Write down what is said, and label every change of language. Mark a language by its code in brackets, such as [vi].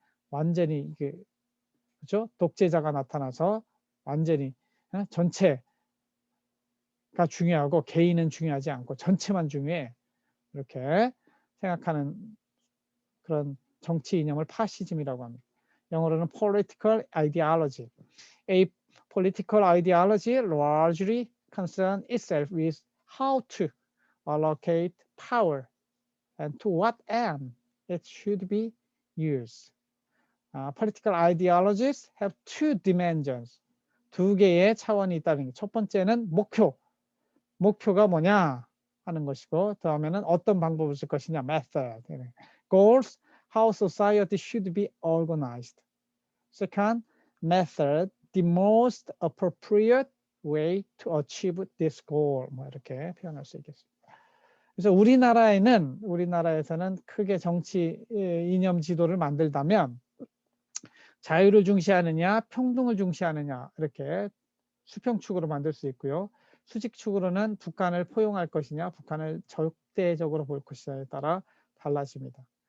[ko] 완전히 이게 그렇죠? 독재자가 나타나서 완전히 전체가 중요하고 개인은 중요하지 않고 전체만 중요해. 이렇게 생각하는 그런 정치 이념을 파시즘이라고 합니다. 영어로는 [en] political ideology. A political ideology largely concerns itself with how to allocate power and to what end it should be used. Political ideologies have two dimensions. [ko] 두 개의 차원이 있다는 게 첫 번째는 목표가 뭐냐 하는 것이고 다음에는 어떤 방법을 쓸 것이냐 method. [en] Goals, how society should be organized. Second, method, the most appropriate way to achieve this goal. [ko] 뭐 이렇게 표현할 수 있겠습니다. 그래서 우리나라에서는 크게 정치 이념 지도를 만들다면 자유를 중시하느냐 평등을 중시하느냐 이렇게 수평축으로 만들 수 있고요. 수직축으로는 북한을 포용할 것이냐, 북한을 적대적으로 볼 것이냐에 따라 달라집니다.